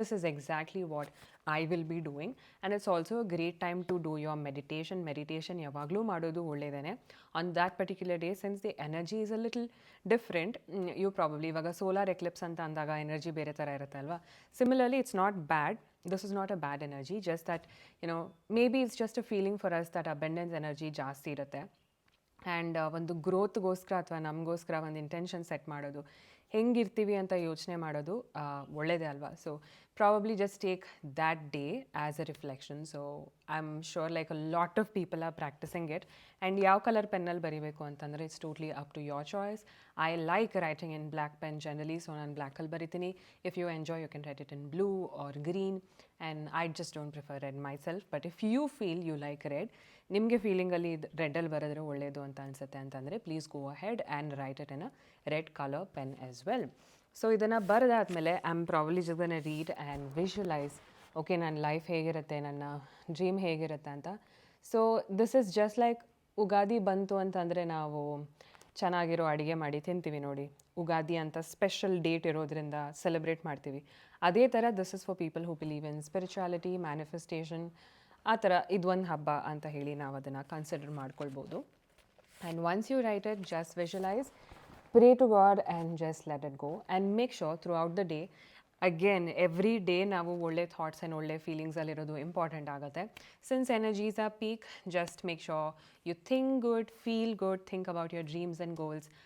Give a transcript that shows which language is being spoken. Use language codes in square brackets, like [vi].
[en] This is exactly what I will be doing. And it's also a great time to do your meditation [kn] ಯಾವಾಗಲೂ ಮಾಡೋದು ಒಳ್ಳೆಯದೇ [en] On that particular day, since the energy is a little different. You probably [kn] ಇವಾಗ solar Eclipse ಅಂತ ಅಂದಾಗ energy ಬೇರೆ ಥರ ಇರುತ್ತೆ ಅಲ್ವಾ. [en] Similarly it's not bad. This is not a bad energy, just that, maybe it's just a feeling for us that abundance energy [kn] ಜಾಸ್ತಿ ಇರುತ್ತೆ. And ಒಂದು ಗ್ರೋತ್ಗೋಸ್ಕರ ಅಥವಾ ನಮಗೋಸ್ಕರ ಒಂದು ಇಂಟೆನ್ಷನ್ ಸೆಟ್ ಮಾಡೋದು, ಹೆಂಗಿರ್ತೀವಿ ಅಂತ ಯೋಚನೆ ಮಾಡೋದು ಒಳ್ಳೆಯದೇ ಅಲ್ವಾ. [en] So probably just take that day as a reflection. So I am sure like a lot of people are practising it. [kn] And ಯಾವ ಕಲರ್ ಪೆನ್ನಲ್ಲಿ ಬರೀಬೇಕು ಅಂತಂದರೆ [en] It's totally up to your choice. I like writing in black pen generally, so [kn] ನಾನು ಬ್ಲ್ಯಾಕಲ್ಲಿ ಬರಿತೀನಿ. [en] If you enjoy you can write it in blue or green, and I just don't prefer red myself. But if you feel you like red, [kn] ನಿಮಗೆ ಫೀಲಿಂಗಲ್ಲಿ ಇದು ರೆಡ್ಡಲ್ಲಿ ಬರೆದ್ರೆ ಒಳ್ಳೆಯದು ಅಂತ ಅನಿಸುತ್ತೆ ಅಂತಂದರೆ, [en] Please go ahead and write it in a red colour pen as well. [kn] So ಇದನ್ನು ಬರೆದಾದ್ಮೇಲೆ [en] I am probably just gonna read and visualise, [kn] okay ನನ್ನ life ಹೇಗಿರುತ್ತೆ, ನನ್ನ ಡ್ರೀಮ್ ಹೇಗಿರುತ್ತೆ ಅಂತ. So [en] this is just like [kn] Ugadi ಬಂತು ಅಂತಂದರೆ ನಾವು ಚೆನ್ನಾಗಿರೋ ಅಡುಗೆ ಮಾಡಿ ತಿಂತೀವಿ ನೋಡಿ, ಉಗಾದಿ ಅಂತ ಸ್ಪೆಷಲ್ ಡೇಟ್ ಇರೋದ್ರಿಂದ ಸೆಲೆಬ್ರೇಟ್ ಮಾಡ್ತೀವಿ. ಅದೇ ಥರ [en] this is for people who believe in spirituality, [kn] manifestation, ಆ ಥರ ಇದೊಂದು ಹಬ್ಬ ಅಂತ ಹೇಳಿ ನಾವು ಅದನ್ನು ಕನ್ಸಿಡರ್ ಮಾಡ್ಕೊಳ್ಬೋದು. [en] and once you write it, just visualise, pray to God and just let it go, and make sure throughout the day, again every day [kn] ನಾವು ಒಳ್ಳೆ ಥಾಟ್ಸ್ ಆ್ಯಂಡ್ ಒಳ್ಳೆ ಫೀಲಿಂಗ್ಸಲ್ಲಿರೋದು ಇಂಪಾರ್ಟೆಂಟ್ ಆಗುತ್ತೆ. [en] Since energies are peak, just make sure you think good, feel good, think about your dreams and goals.